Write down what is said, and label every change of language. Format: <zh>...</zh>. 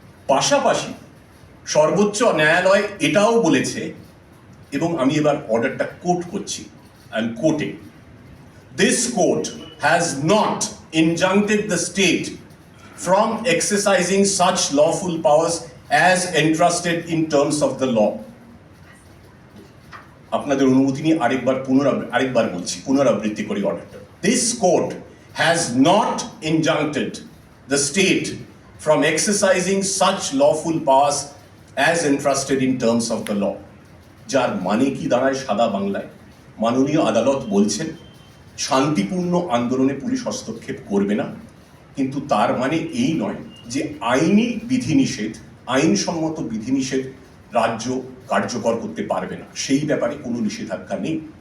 <bn>পাশাপাশি সর্বোচ্চ ন্যায়ালয় এটাও বলেছে, এবং আমি এবার অর্ডারটা কোট করছি,</bn> <en>I am quoting, this court has not injuncted the state from exercising such lawful powers as entrusted in terms of the law.</en> <bn>আপনাদের অনুমতি নিয়ে আরেকবার বলছি, পুনরাবৃত্তি করি অর্ডারটা।</bn> <en>This court has not injuncted the state from exercising such lawful powers as entrusted in terms of the law.</en> <bn>যার মানে কি দাঁড়ায় সাদা বাংলায়? মাননীয় আদালত বলছেন শান্তিপূর্ণ আন্দোলনে পুলিশ হস্তক্ষেপ করবে না, কিন্তু তার মানে এই নয় যে আইনি বিধিনিষেধ, আইনসম্মত বিধিনিষেধ রাজ্য কার্যকর করতে পারবে না, সেই ব্যাপারে কোনো নিষেধাজ্ঞা নেই।</bn>